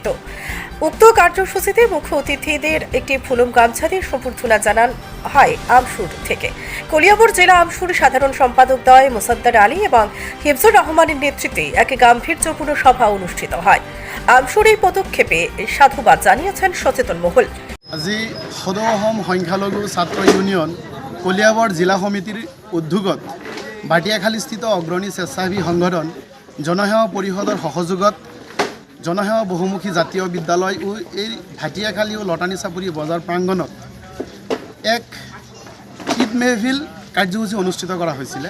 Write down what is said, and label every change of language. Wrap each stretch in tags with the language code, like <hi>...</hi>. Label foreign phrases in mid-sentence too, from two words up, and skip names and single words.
<bn>উক্ত কার্যসূচিতে মুখ্য অতিথিদের একটি ফুলম গামছা দিয়ে সম্বর্ধনা জানান হয় আমসুর থেকে। কলিয়াপুর জেলা আমসুর সাধারণ সম্পাদক দ্বয় মোসাদ্দার আলী এবং হিফজুর রহমানের নেতৃত্বে এক গাম্ভীর্যপূর্ণ সভা অনুষ্ঠিত হয়। আমসুর এই পদক্ষেপে সাধুবাদ জানিয়েছেন সচেতন মহল।</bn> <as>আজি সদৌ অসম সংখ্যালঘু ছাত্ৰ ইউনিয়ন কলিয়াবৰ জিলা সমিতিৰ উদ্যোগত ভাটিয়াখালীস্থিত অগ্ৰণী স্বেচ্ছাসেৱী সংগঠন জনসেৱা পৰিষদৰ সহযোগত জনসেৱা বহুমুখী জাতীয় বিদ্যালয় ও এই ভাটিয়াখালী ও লটানি চাপৰি বজাৰ প্ৰাংগণত এক ঈদ মেহফিল কাৰ্যসূচী অনুষ্ঠিত কৰা হৈছিলে।</as>